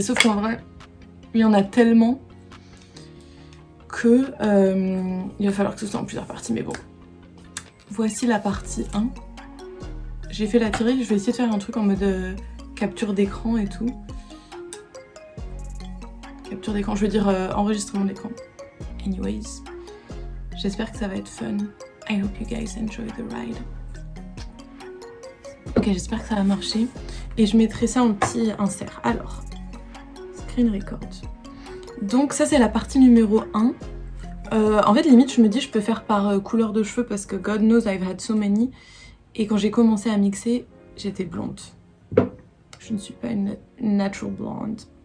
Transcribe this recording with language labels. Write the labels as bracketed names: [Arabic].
[French] Sauf qu'en vrai, il y en a tellement que il va falloir que ce soit en plusieurs parties. Mais bon, voici la partie 1. J'ai fait la tirée, je vais essayer de faire un truc en mode capture d'écran et tout. Capture d'écran, je veux dire enregistrement d'écran. Anyways, j'espère que ça va être fun. [English] I hope you guys enjoy the ride. [French] Ok, j'espère que ça va marcher. Et je mettrai ça en petit insert. Alors, screen record. Donc ça c'est la partie numéro 1. En fait limite je me dis je peux faire par couleur de cheveux parce que [English] God knows I've had so many. [French] Et quand j'ai commencé à mixer, j'étais blonde. Je ne suis pas une [English] natural blonde.